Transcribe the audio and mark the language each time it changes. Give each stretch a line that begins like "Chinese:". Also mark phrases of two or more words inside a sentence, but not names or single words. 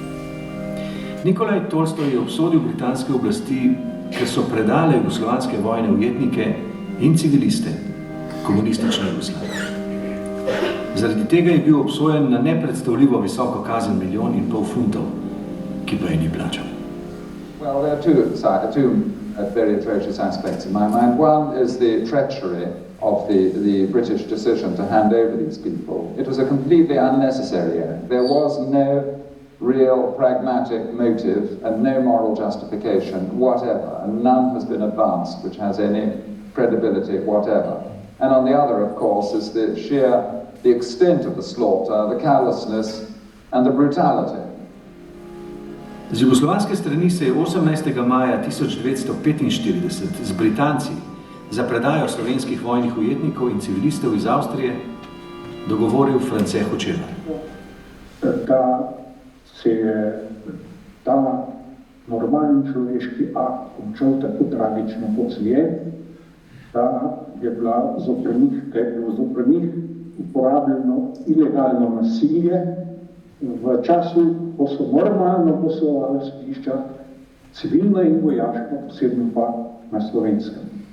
Slovenian: Nikolaj Tolstoj je obsodil britanske oblasti, ker so predale jugoslovanske vojne ujetnike in civiliste komunistične Jugoslavije. Zaradi tega je bil obsojen na nepredstavljivo visoko kazen $1,5 milijonov funtov, ki pa je ni plačal.
English: Well, there are two very atrocious aspects in my mind. One is the treachery of the British decision to hand over these people. It was a completely unnecessary act. There was no real pragmatic motive and no moral justification whatever, and none has been advanced which has any credibility whatever. And on the other, of course, is the extent of the slaughter, the callousness and the brutality.
Slovenian: Z jugoslovanske strani se je 18. maja 1945 z Britanci za predajo slovenskih vojnih ujetnikov in civilistov iz Avstrije dogovoril France Hočevar. Da se je ta normalni človeški akt končal tako tragično kot se je, da je bilo zoper njih uporabljeno ilegalno nasilje v času, ko so normalno poslovali sodišča, civilno in vojaško, posebno pa na Slovenskem.